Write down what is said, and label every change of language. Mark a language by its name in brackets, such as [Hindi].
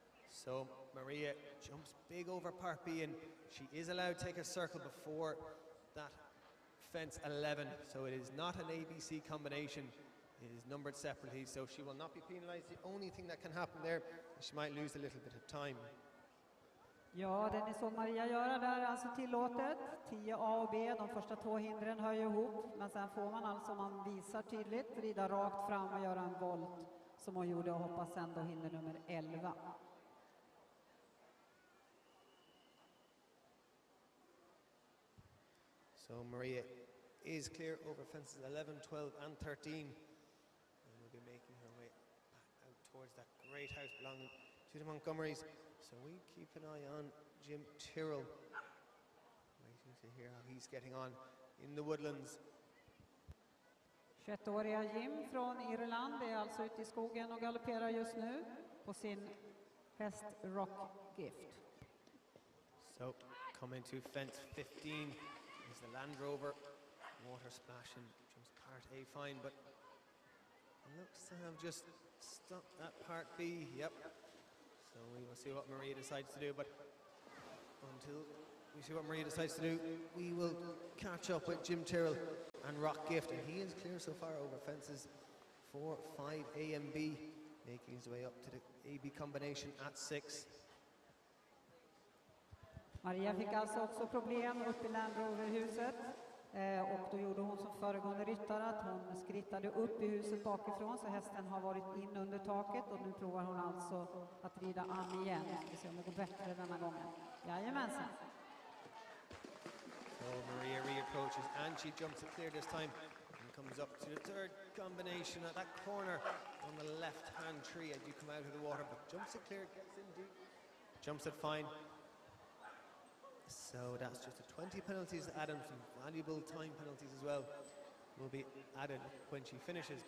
[English] So Maria jumps big over Part B, and she is allowed to take a circle before that fence 11. So it is not an ABC combination. It is numbered separately, so she will not be penalised. The only thing that can happen there is she might lose a little bit of time. [Swedish] Ja, det ni såg Maria göra där är alltså tillåtet. 10A och B, de första två hindren hör ju ihop. Men sen får man alltså, om man visar tydligt, rida rakt fram och göra en volt som hon gjorde och hoppa sen då hinder nummer 11. [English] So Maria is clear over fences 11, 12 and 13. And will be making her way back out towards that great house belonging to the Montgomerys. So we keep an eye on Jim Tyrell, waiting to hear how he's getting on in the woodlands. [Swedish] 21-åriga Jim från Irland är alltså ute i skogen och galopperar just nu på sin häst Rock Gift. [English] So coming to fence 15 is the Land Rover. Water splash and jumps Part A fine, but looks to have just stopped at Part B. Yep. So we will see what Maria decides to do, but until we see what Maria decides to do, we will catch up with Jim Tyrell and Rock Gift, and he is clear so far over fences 4, 5, A and B, making his way up to the AB combination at 6. [Swedish] Maria fick alltså också problem upp i Land Rover-huset. Och då gjorde hon som föregående ryttare att hon skrittade upp i huset bakifrån, så hästen har varit in under taket och nu provar hon alltså att rida an igen. Vi ser om det går bättre denna gången. Jajamensan. [English] So Maria reapproaches and she jumps it clear this time and comes up to the third combination at that corner on the left hand tree as you come out of the water, but jumps it clear, gets in deep, jumps it fine. So that's just the 20 penalties added, some valuable time penalties as well will be added when she finishes.